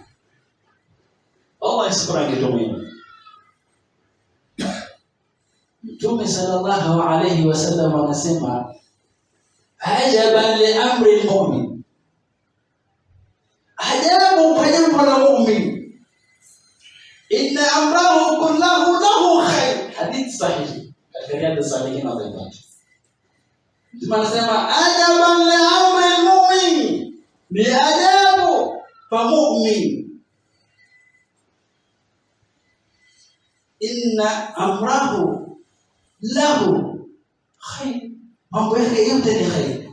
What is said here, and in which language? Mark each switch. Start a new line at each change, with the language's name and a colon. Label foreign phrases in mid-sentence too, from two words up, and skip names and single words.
Swahili: Allah subra kitu muhimu. Mtume
Arabic: صلى الله عليه وسلم
Swahili: anasema
Arabic: عجبا لأمر المؤمن,
Swahili: ajabu kwa jambo la mu'min,
Arabic: إن أمره كله له خير.
Swahili: Hadith sahihi katika Riyadh as-Salihin na Zainab. Mtume anasema
Arabic: عجبا لأمر المؤمن,
Swahili: ni ajabu kwa mu'min,
Arabic: إن أمره له خير,
Swahili: mambo yake yote ni khair.